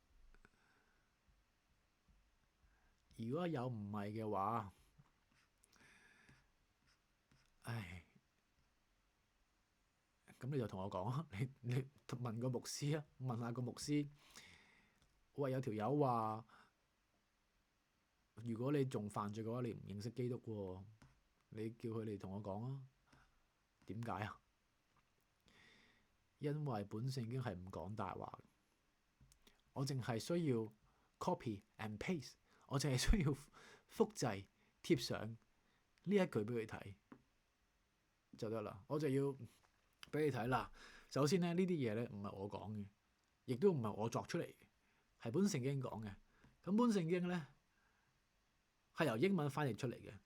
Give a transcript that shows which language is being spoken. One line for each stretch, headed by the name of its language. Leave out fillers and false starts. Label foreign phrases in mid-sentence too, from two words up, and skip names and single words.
Cantonese: 如果有唔係嘅話，唉，咁你就同我講啊，你問個牧師啊，問下個牧師，喂，有條友話，如果你仲犯罪嘅話，你唔認識基督喎，你叫佢哋同我講啊，點解啊？因為本聖經係唔講大話，我淨係需要
English: copy and paste，
Cantonese: 我淨係需要複製貼上呢一句俾佢睇就得啦。我就要俾你睇啦。首先咧，呢啲嘢咧唔係我講嘅，亦都唔係我作出嚟嘅，係本聖經講嘅。咁本聖經咧係由英文翻譯出嚟嘅。